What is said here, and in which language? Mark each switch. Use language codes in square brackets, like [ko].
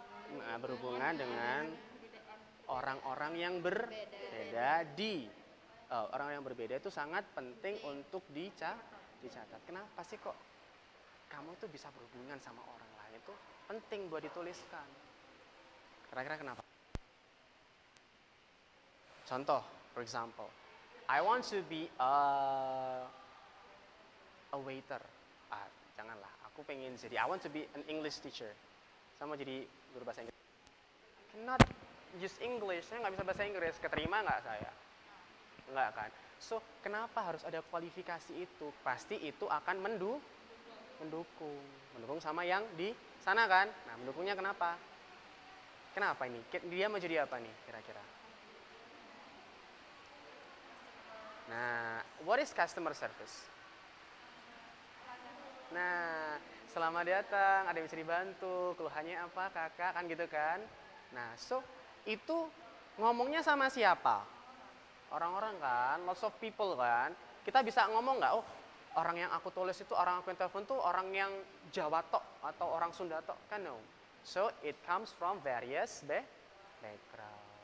[id] Nah, berhubungan dengan orang-orang yang berbeda orang yang berbeda itu sangat penting untuk dicatat. Kenapa sih kok kamu tuh bisa berhubungan sama orang lain itu penting buat dituliskan. Kira-kira kenapa? Contoh, [en] for example, I want to be a waiter. [id] Janganlah, aku pengen jadi, [en] I want to be an English teacher. [id] Saya mau jadi guru bahasa Inggris. [en] Cannot use English, [id] saya nggak bisa bahasa Inggris, keterima nggak saya? Enggak kan? So, kenapa harus ada kualifikasi itu? Pasti itu akan mendukung sama yang di sana kan? Nah, mendukungnya kenapa? Kenapa ini? Dia mau jadi apa nih kira-kira? [en] Nah, what is customer service? [id] Nah, selamat datang, ada yang bisa dibantu, keluhannya apa kakak, kan gitu kan? Nah, so, itu ngomongnya sama siapa? Orang-orang kan, [en] lots of people [id] kan. Kita bisa ngomong nggak, oh orang yang aku tulis itu, orang aku yang telepon tuh orang yang Jawa tok atau orang Sunda tok, kan no. [en] So it comes from various background.